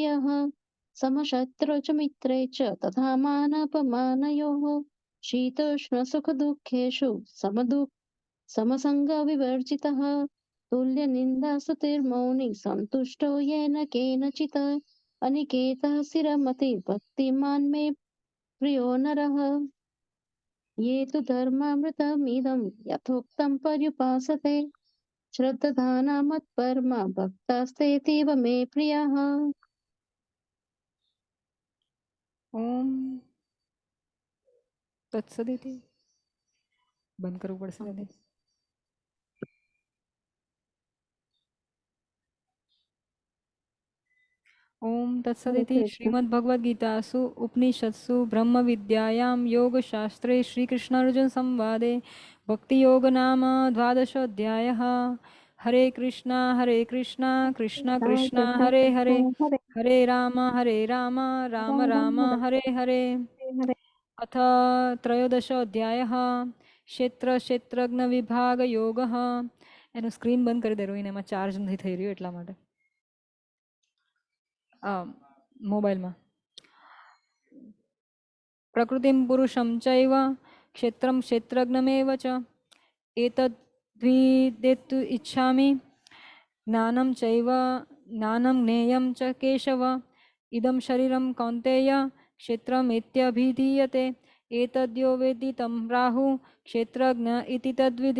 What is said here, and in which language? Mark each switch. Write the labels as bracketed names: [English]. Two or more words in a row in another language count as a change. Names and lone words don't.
[Sanskrit] प्रियः समशत्रौ च मित्रे च तथा मानापमानयोः शीतोष्णसुखदुःखेषु समसङ्गविवर्जितः तुल्यनिन्दास्तुतिर्मौनी सन्तुष्टो येन केनचित् अनिकेतः स्थिरमतिर्भक्तिमान् मे प्रियो नरः ये तु धर्मामृतमिदं यथोक्तं पर्युपासते श्रद्धाना मत्परमा भक्तास्तेतीव मे प्रियः। ઓમ તત્સદિતિ. [Gujarati] બંધ કરવું પડશે દાદી. [Sanskrit] ઓમ તત્સદિતિ. શ્રીમદ્ભગવદ્ગીતાસુ ઉપનિષત્સુ બ્રહ્મવિદ્યાયાં યોગશાસ્ત્રે શ્રીકૃષ્ણાર્જુન સંવાદે ભક્તિયોગ નામ દ્વાદશોऽધ્યાયः. હરે કૃષ્ણ કૃષ્ણ કૃષ્ણ હરે હરે, હરે રામ રામ રામ હરે હરે. अथ त्रयोदशोऽध्यायः ક્ષેત્રજ્ઞવિભાગયોગः. [Gujarati] એનું સ્ક્રીન બંધ કરી દે રોઈને, એમાં ચાર્જ નથી થઈ રહ્યું એટલા માટે. [Sanskrit] મોબાઈલમાં પ્રકૃતિમ પુરુષમ ચૈવ ક્ષેત્રમ ક્ષેત્રજ્ઞમેવ ચ એતદ્વિદેતુ ઇચ્છામિ જ્ઞાનમ ચૈવ જ્ઞાનમ જ્ઞેયમ ચ કેશવ ઇદમ શરીરમ કૌન્તેય ક્ષેત્રમેત્યભિધીયતે એતદ્યો વેદ્ધિ तं રાહુ ક્ષેત્રજ્ઞ ઇતિ તદ્વિધિ.